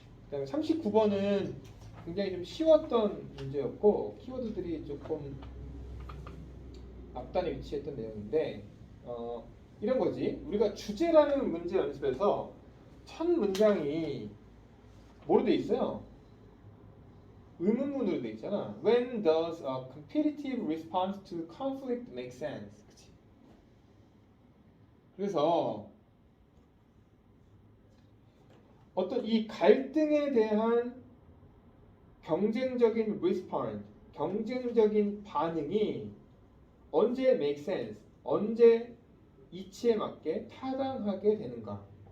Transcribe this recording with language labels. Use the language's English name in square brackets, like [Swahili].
[Korean] 그다음에 39번은 굉장히 좀 쉬웠던 문제였고 키워드들이 조금 앞단에 위치했던 내용인데 이런 거지. 우리가 주제라는 문제 연습에서 첫 문장이 뭐로 돼 있어요? 의문문으로 돼 있잖아. [English] When does a competitive response to conflict make sense? [Korean] 그치? 그래서 어떤 이 갈등에 대한 경쟁적인 response, 경쟁적인 반응이 언제 make sense, 언제 이치에 맞게 타당하게 되는가.